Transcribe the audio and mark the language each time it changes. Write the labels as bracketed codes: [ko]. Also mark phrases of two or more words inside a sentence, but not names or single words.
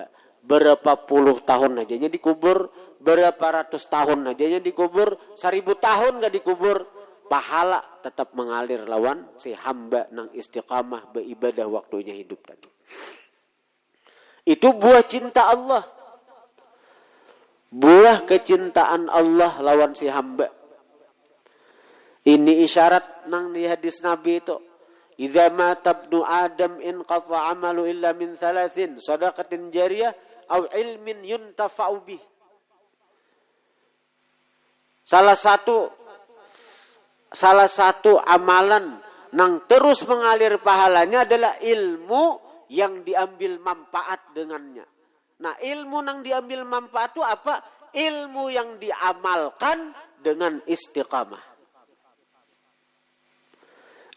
[bjn] Berapa puluh tahun aja dikubur, berapa ratus tahun aja dikubur, 1000 tahun gak dikubur, pahala tetap mengalir lawan si hamba nang istiqamah beribadah waktunya hidup tadi. [id] Itu buah cinta Allah. [bjn] Buah kecintaan Allah lawan si hamba. Ini isyarat nang di hadis Nabi itu. [ar] إذا مات ابن آدم انقطع عمله إلا من ثلاث صدقة جارية أو علم ينتفع به. [bjn] Salah satu amalan nang terus mengalir pahalanya adalah ilmu yang diambil manfaat dengannya. [id] Nah, ilmu yang diambil manfaat itu apa? Ilmu yang diamalkan dengan istiqamah.